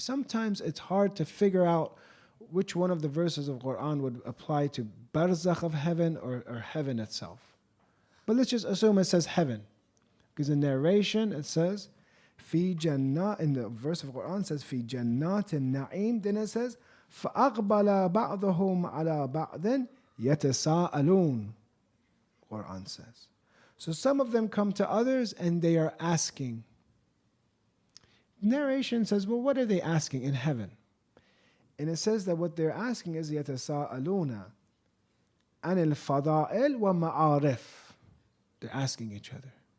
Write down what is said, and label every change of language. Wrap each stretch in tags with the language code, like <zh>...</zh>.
<en>Sometimes it's hard to figure out which one of the verses of Quran would apply to barzakh of heaven or heaven itself. But let's just assume it says heaven. Because in narration it says, fi jannah, in the verse of Quran it says, fi jannatin na'im.</en> <ar>Then it says, فَأَقْبَلَ بَعْضُهُمْ عَلَى بَعْضٍ يَتَسَاءَلُونَ.</ar> <en>Quran says. So some of them come to others and they are asking. Narration says, well, what are they asking in heaven? And it says that what they're asking is</en> <ar>يَتَسَاءَلُونَ عَنِ الْفَضَائِلِ وَمَعَارِفِ.</ar> <en>They're asking each other.</en>